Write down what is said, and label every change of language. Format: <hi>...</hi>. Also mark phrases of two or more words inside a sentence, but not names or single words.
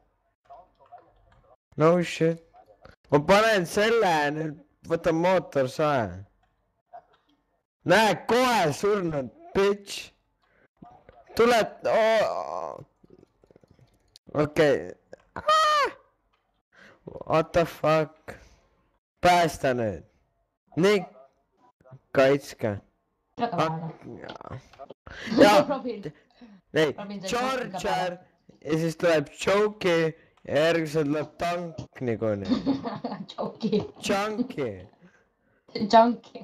<en>No shit.</en> <et>Ma panen selle, nüüd võtan mootorsae. Näe, kohe surnud, bitch. Tuled, okei.</et> <en>What the fuck?</en> <et>Päästa nüüd. Nii. Kaitske. Nii, Charger ja siis tuleb Choki ja järgmisel tuleb tank niikuinii. Junkie.</et>